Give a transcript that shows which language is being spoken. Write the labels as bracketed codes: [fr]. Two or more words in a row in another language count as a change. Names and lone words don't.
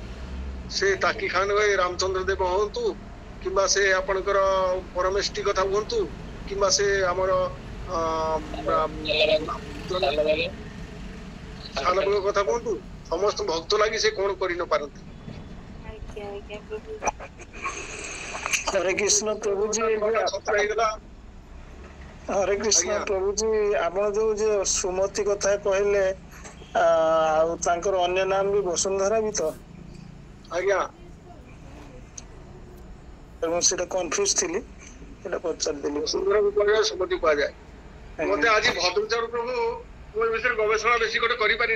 [or] ସେ ତାକି ଖାନ ଭାଇ ରାମଚନ୍ଦ୍ର ଦେବ ହୁଅନ୍ତୁ, କିମ୍ବା ସେ ଆପଣଙ୍କର ପରମେଷ୍ଟି କଥା ହୁଅନ୍ତୁ, କିମ୍ବା ସେ ଆମର ସାନପୁଅ କଥା କୁହନ୍ତୁ, ସମସ୍ତ ଭକ୍ତ ଲାଗି ସେ କଣ କରି ନ ପାରନ୍ତି। [sa] हरे कृष्ण प्रभुजी। हरे कृष्ण प्रभुजी, [or] ଆପଣ ଯୋଉ ସୁମତି କଥା କହିଲେ, ଆଉ ତାଙ୍କର ଅନ୍ୟ ନାମ ବି ବସୁନ୍ଧରା ବି ତ? ଆଜ୍ଞା, ମୁଁ ସେଟା କନଫ୍ୟୁଜ ଥିଲି, ସେଟା ପଚାରିଦେଲି। ବସୁନ୍ଧରାକୁ କୁହାଯାଏ, ସୁମତି କୁହାଯାଏ। ମତେ ଆଜି ଭଦ୍ରଚାରୁ ପ୍ରଭୁ, ମୁଁ ଏ ବିଷୟରେ ଗବେଷଣା ବେଶୀ ଗୋଟେ କରିପାରିନି।